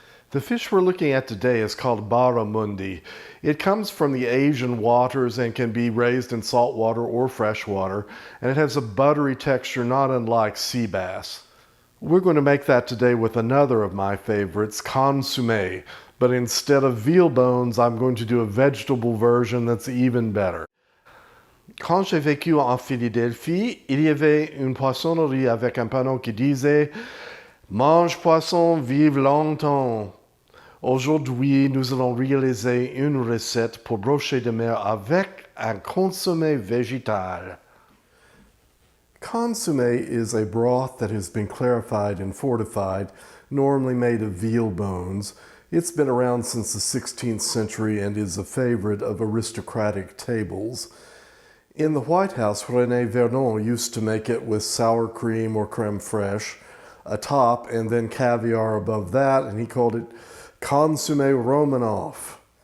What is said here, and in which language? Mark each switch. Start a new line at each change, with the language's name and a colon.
English: The fish we're looking at today is called Barramundi. It comes from the Asian waters and can be raised in salt water or fresh water, and it has a buttery texture not unlike sea bass. We're going to make that today with another of my favorites, Consommé, but instead of veal bones, I'm going to do a vegetable version that's even better.
French: Quand j'ai vécu en Philadelphie, il y avait une poissonnerie avec un panneau qui disait « Mange poisson, vive longtemps ». Aujourd'hui, nous allons réaliser une recette pour brochet de mer avec un consommé végétal.
English: Consommé is a broth that has been clarified and fortified, normally made of veal bones. It's been around since the 16th century and is a favorite of aristocratic tables. In the White House, René Vernon used to make it with sour cream or creme fraiche atop and then caviar above that, and he called it Consommé Romanoff.